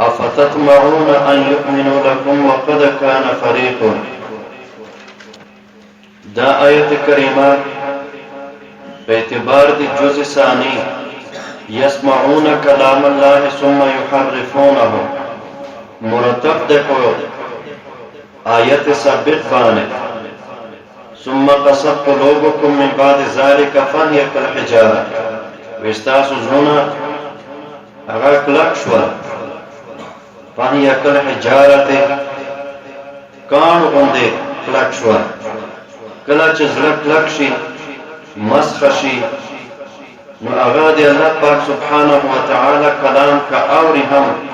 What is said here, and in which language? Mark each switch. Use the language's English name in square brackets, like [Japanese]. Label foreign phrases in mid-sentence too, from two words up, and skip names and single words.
[Arabic] افتطمعون ان يؤمنوا لكم وقد كان فريق. [Pashto] دا آیت کریمه په اعتبار د جزء ثانی [Arabic] يسمعون كلام الله ثم يحرفونه [Pashto] مرتب ده په آیت سابق باندې [Arabic] ثم قسد قلوبكم من بعد ذلك فهي كالحجاره. [Pashto] وستاسو زړونه هغه کلک شول [Arabic] فهي كالحجاره [Pashto] کان غوندې کلک شول. کله چې زړه کلک شي مسخ شي نو هغه دی الله پاک [Arabic] سبحانه وتعالى [Pashto] کلام کا اوري هم